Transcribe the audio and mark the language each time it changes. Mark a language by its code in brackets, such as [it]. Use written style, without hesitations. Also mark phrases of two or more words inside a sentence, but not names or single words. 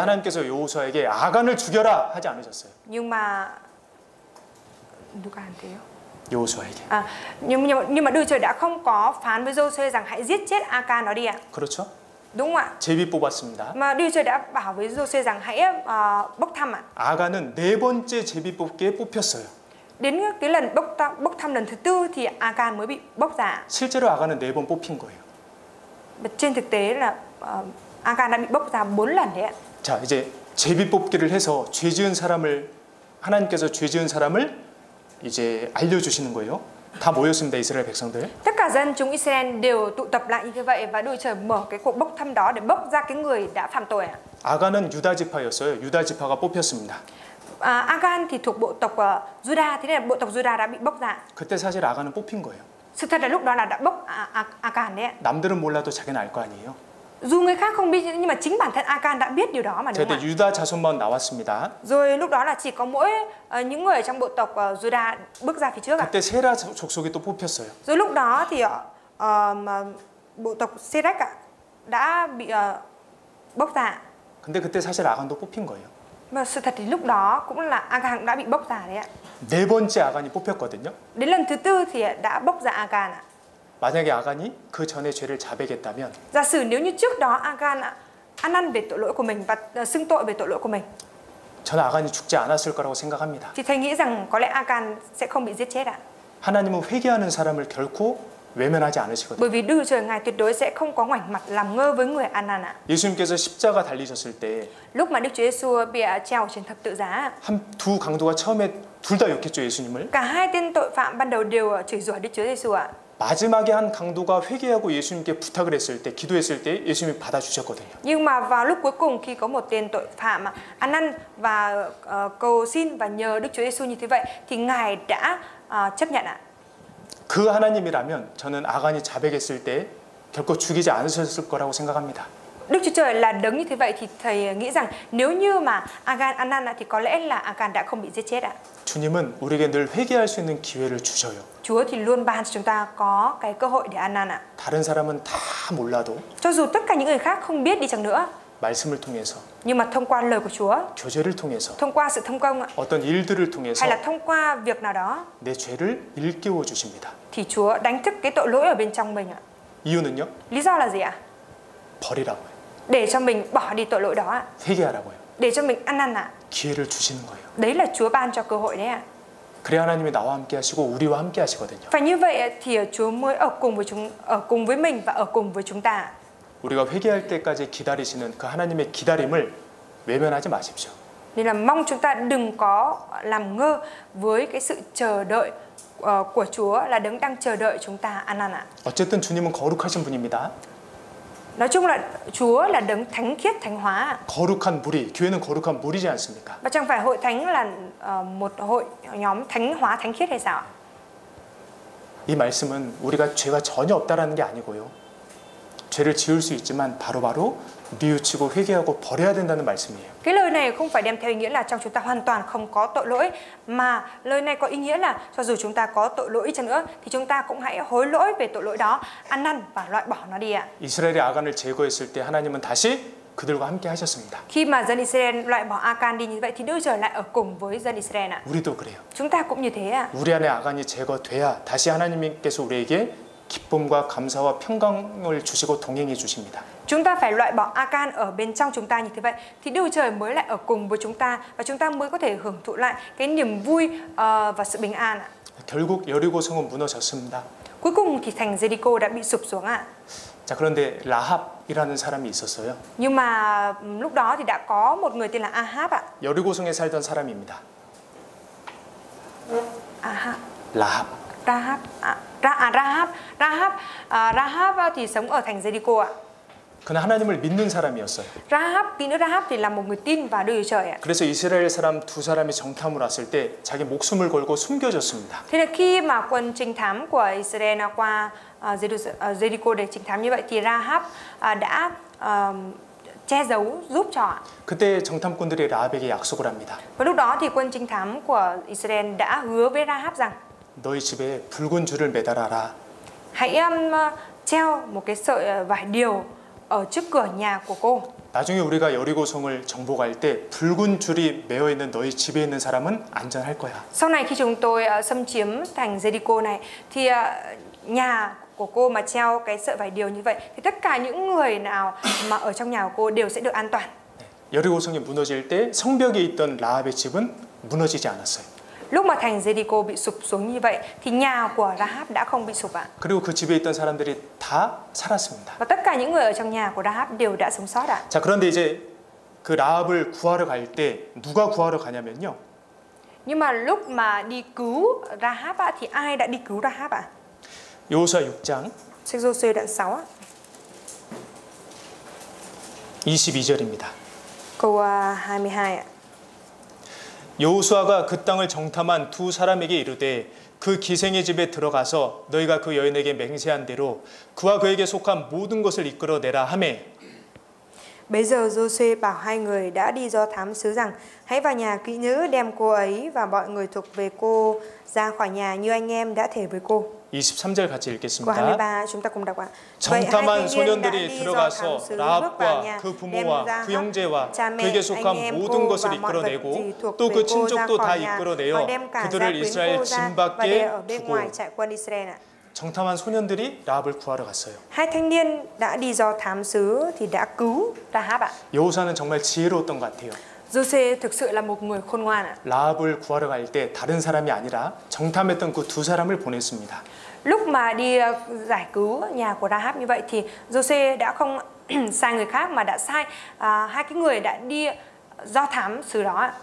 [ko] 근데 하나님께서 여호수아에게 아간을 죽여라 하지 않으셨어요. [vi] Nhưng mà [ko] 누가 안 돼요? 여호수아에게. [vi] Nhưng mà Đức Trời đã không có phán với Giô-suê rằng hãy giết chết Akan đó đi ạ. [ko] 그렇죠? [vi] Đúng không ạ? [ko] 제비 뽑았습니다. [vi] Mà Đức Trời đã bảo với Giô-suê rằng hãy bốc thăm ạ. [ko] 아간은 네 번째 제비 뽑기에 뽑혔어요. [vi] Đến cái lần bốc thăm lần thứ tư thì Akan mới bị bốc ra. [ko] 실제로 아간은 네 번 뽑힌 거예요. [vi] Trên thực tế là Akan đã bị bốc ra 4 lần đấy ạ. [ko] 자, 이제 제비 뽑기를 해서 죄 지은 사람을, 하나님께서 죄 지은 사람을 이제 알려주시는 거예요. 다 모였습니다, 이스라엘 백성들. [vi] Tất cả dân chúng Israel đều tụ tập lại như thế vậy, và Đức Trời mở cái cuộc bốc thăm đó để bốc ra cái người đã phạm tội ạ. [ko] 아간은 유다 지파였어요. 유다 지파가 뽑혔습니다. [vi] Akan thì thuộc bộ tộc Juda, thế nên là bộ tộc Juda đã bị bốc ra. [ko] 그때 사실 아간은 뽑힌 거예요. [vi] Sự thật là lúc đó là đã bốc Akan đấy ạ. [ko] 남들은 몰라도 자기는 알 거 아니에요. [vi] Dù người khác không biết nhưng mà chính bản thân Akan đã biết điều đó mà, đúng [ko] 그때 [vi] không ạ? [ko] 유다 자손만 나왔습니다. [vi] Rồi lúc đó là chỉ có mỗi những người trong bộ tộc Juda bước ra phía trước ạ. [ko] 그때 세라 족속이 또 뽑혔어요. [vi] Rồi lúc đó thì bộ tộc Serach đã bị bốc ra. [ko] 근데 그때 사실 아간도 뽑힌 거예요. [vi] Mà sự thật thì lúc đó cũng là Akan đã bị bốc ra đấy ạ. [ko] 네 번째 아간이 뽑혔거든요. [vi] Đến lần thứ tư thì đã bốc ra Akan ạ. [ko] 만약에 아간이 그 전에 죄를 자백했다면 [vi] Giả sử nếu như trước đó Akan ăn năn về tội lỗi của mình và xưng tội về tội lỗi của mình, [ko] 저는 아간이 죽지 않았을 거라고 생각합니다. [vi] thì thầy nghĩ rằng có lẽ Akan sẽ không bị giết chết ạ. [ko] 하나님은 회개하는 사람을 결코 외면하지 않으시거든요. [vi] Bởi vì Đức Chúa Trời Ngài tuyệt đối sẽ không có ngoảnh mặt làm ngơ với người ăn năn ạ. [ko] 예수님께서 십자가 달리셨을 때 [vi] Lúc mà Đức Chúa Giêsu bị treo trên thập tự giá, [ko] 두 강도가 처음에 둘 다 욕했죠, 예수님을. [vi] cả hai tên tội phạm ban đầu đều chửi rủa Đức Chúa Giêsu ạ. [ko] 마지막에 한 강도가 회개하고 예수님께 부탁을 했을 때, 기도했을 때 예수님이 받아주셨거든요. [vi] Nhưng mà vào lúc cuối cùng khi có một tên tội phạm ăn năn và cầu xin và nhờ Đức Chúa Giêsu như thế vậy thì Ngài đã chấp nhận ạ. [ko] 그 하나님이라면 저는 아간이 자백했을 때 결코 죽이지 않으셨을 거라고 생각합니다. [vi] Đức Chúa Trời là đấng như thế vậy thì thầy nghĩ rằng nếu như mà Agan ăn năn thì có lẽ là Agan đã không bị giết chết ạ. [ko] 주님은 우리에게 늘 회개할 수 있는 기회를 주셔요. [vi] Chúa thì luôn ban cho chúng ta có cái cơ hội để ăn năn ạ. [ko] 다른 사람은 다 몰라도 [vi] Cho dù tất cả những người khác không biết đi chăng nữa, [ko] 말씀을 통해서, [vi] nhưng mà thông qua lời của Chúa, [ko] 교제를 통해서, [vi] thông qua sự thông công ạ, [ko] 어떤 일들을 통해서 [vi] hay là thông qua việc nào đó [ko] 내 죄를 일깨워 주십니다. [vi] thì Chúa đánh thức cái tội lỗi ở bên trong mình ạ. [ko] 이유는요? [vi] Lý do là gì ạ? [ko] 버리라고요. [vi] Để cho mình bỏ đi tội lỗi đó ạ. [ko] 회개하라고요. [vi] Để cho mình ăn năn ạ. [ko] 기회를 주시는 거예요. [vi] Đấy là Chúa ban cho cơ hội đấy ạ. [ko] 그래야 하나님이 나와 함께 하시고 우리와 함께 하시거든요. [vi] Và như vậy thì Chúa mới ở cùng với mình và ở cùng với chúng ta. [ko] 우리가 회개할 때까지 기다리시는 그 하나님의 기다림을 외면하지 마십시오. [vi] Nên là mong chúng ta đừng có làm ngơ với cái sự chờ đợi của Chúa, là đấng đang chờ đợi chúng ta ăn năn ạ. [ko] 어쨌든 주님은 거룩하신 분입니다. [vi] Nói chung là Chúa là đấng thánh khiết, thánh hóa. [ko] 거룩한 무리, 교회는 거룩한 무리지 않습니까? [vi] Và chẳng phải hội thánh là một hội nhóm thánh hóa, thánh khiết hay sao ạ? [ko] 이 말씀은 우리가 죄가 전혀 없다라는 게 아니고요. 죄를 지을 수 있지만 바로바로 뉘우치고 회개하고 버려야 된다는 말씀이에요. [vi] Cái lời này không phải đem theo ý nghĩa là trong chúng ta hoàn toàn không có tội lỗi, mà lời này có ý nghĩa là cho dù chúng ta có tội lỗi chăng nữa thì chúng ta cũng hãy hối lỗi về tội lỗi đó, ăn năn và loại bỏ nó đi ạ. [ko] 이스라엘의 아간을 제거했을 때 하나님은 다시 그들과 함께 하셨습니다. [vi] Khi mà dân Israel loại bỏ Akan đi như vậy thì Đức Trời lại ở cùng với dân Israel ạ. [ko] 우리도 그래요. [vi] Chúng ta cũng như thế ạ. [ko] 우리 안에 아간이 제거돼야 다시 하나님께서 우리에게 기쁨과 감사와 평강을 주시고 동행해 주십니다. [vi] Chúng ta phải loại bỏ Akan ở bên trong chúng ta như thế vậy thì Đức Trời mới lại ở cùng với chúng ta và chúng ta mới có thể hưởng thụ lại cái niềm vui và sự bình an ạ. [ko] 결국 여리고성은 무너졌습니다. [vi] Cuối cùng thì thành Jericho đã bị sụp xuống ạ. [ko] 자, 그런데 라합이라는 사람이 있었어요. [vi] Nhưng mà lúc đó thì đã có một người tên là Ahab ạ. [ko] 여리고성에 살던 사람입니다. [vi] Ahab. [ko] 라합. [vi] Rahab thì sống ở thành Jericho ạ. [ko] 그는 하나님을 믿는 사람이었어요. [vi] Tín nữ Rahab thì là một người tin vào Đức Chúa Trời ạ. [ko] 그래서 이스라엘 사람 두 사람이 정탐을 왔을 때 자기 목숨을 걸고 숨겨졌습니다. [vi] Thế là khi mà quân trinh thám của Israel qua Jericho để trinh thám như vậy thì Rahab đã che giấu giúp cho ạ. [ko] 그때 정탐꾼들이 라합에게 약속을 합니다. [vi] Và lúc đó thì quân trinh thám của Israel đã hứa với Rahab rằng [ko] 너희 집에 붉은 줄을 매달아라. [vi] hãy treo một cái sợi vải điều ở trước cửa nhà của cô. [ko] 나중에 우리가 여리고성을 정복할 때 붉은 줄이 매어 있는 너희 집에 있는 사람은 안전할 거야. [vi] Sau này khi chúng tôi xâm chiếm thành Jericho này thì nhà của cô mà treo cái sợi vải điều như vậy thì tất cả những người nào mà ở trong nhà của cô đều sẽ được an toàn. [ko] 여리고성이 무너질 때 성벽에 있던 라합의 집은 무너지지 않았어요. [vi] Lúc mà thành Jericho bị sụp xuống như vậy thì nhà của Rahab đã không bị sụp ạ. [ko] 그리고 그 집에 있던 사람들이 다 살았습니다. [vi] Và tất cả những người ở trong nhà của Rahab đều đã sống sót ạ. [ko] 자, 그런데 이제 그 라합을 구하러 갈 때 누가 구하러 가냐면요. [vi] Nhưng mà lúc mà đi cứu Rahab thì ai đã đi cứu Rahab ạ? [ko] 여호수아 6장 [vi] Sách Giô-suê đoạn 6 ạ. [ko] 22절입니다. [vi] Câu 22 ạ. [ko] 여호수아가 그 땅을 정탐한 두 사람에게 이르되 그 기생의 집에 들어가서 너희가 그 여인에게 맹세한 대로 그와 그에게 속한 모든 것을 이끌어내라 하매. [vi] Bấy giờ Giô-suê bảo hai người đã đi do thám sứ rằng hãy vào nhà kỹ nữ đem cô ấy và mọi người thuộc về cô ra khỏi nhà như anh em đã thề với cô. [ko] 23절 같이 [vi] Câu [ko] 읽겠습니다. [vi] 23 chúng ta cùng đọc ạ. Vậy hai [ko] 정탐한 [vi] thanh niên đã [ko] 소년들이 [vi] đi do thám [ko] 들어가서 [vi] sứ bước vào nhà, [ko] 라합과 그 [vi] đem [ko] 부모와 [vi] ra [ko] 그 형제와 [vi] cha mẹ, [ko] 그에게 [vi] anh [ko] 속한 [vi] em [ko] 모든 [vi] cô [ko] 것을 [vi] và mọi vật gì [ko] 이끌어내고 [vi] thuộc [ko] 또 [vi] về [ko] 그 [vi] cô ra [ko] 친족도 다 [vi] khỏi nhà, và [ko] 이끌어내어 [vi] đem cả gia [ko] 그들을 [vi] quyến [ko] 이스라엘 [vi] cô [ko] 진 [vi] ra và để ở [ko] 밖에 [vi] bên [ko] 두고. [vi] ngoài trại quân Israel ạ. [ko] 정탐한 소년들이 라합을 구하러 갔어요. [vi] Hai thanh niên đã đi do thám sứ thì đã cứu Rahab ạ. [ko] 여호수아는 정말 지혜로웠던 것 같아요. [vi] Giô-xê thực sự là một người khôn ngoan ạ. [ko] 라합을 구하러 갈 때 다른 사람이 아니라 정탐했던 그 두 사람을 보냈습니다. [vi] Lúc mà đi giải cứu nhà của Rahab như vậy thì Giô-xê đã không sai người khác mà đã sai hai cái người đã đi do thám xứ đó ạ.